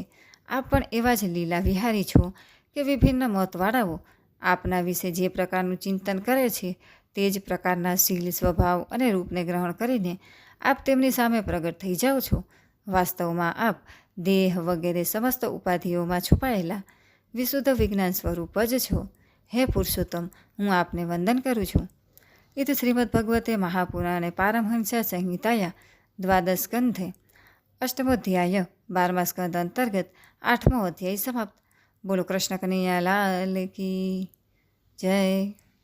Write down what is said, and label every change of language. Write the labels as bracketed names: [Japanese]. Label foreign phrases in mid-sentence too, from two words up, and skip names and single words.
[Gujarati] આપ પણ એવા જ લીલા વિહારી છો કે વિભિન્ન મતવાળાઓ આપના વિશે જે પ્રકારનું ચિંતન કરે છે તે જ પ્રકારના શીલ, સ્વભાવ અને રૂપને ગ્રહણ કરીને આપ તેમની સામે પ્રગટ થઈ જાઓ છો. વાસ્તવમાં આપ દેહ વગેરે સમસ્ત ઉપાધિઓમાં છુપાયેલા વિશુદ્ધ વિજ્ઞાન સ્વરૂપ જ છો. હે પુરુષોત્તમ, હું આપને વંદન કરું છું. [Sanskrit] इति श्रीमद्भगवते महापुराणे पारमहंस्या संहिताया [Gujarati] 12 સ્કંધે 8મો અધ્યાય 12મા સ્કંધ અંતર્ગત 8મો અધ્યાય સમાપ્ત. [Hindi] बोलो कृष्ण कन्हैया लाल की. [Gujarati] જય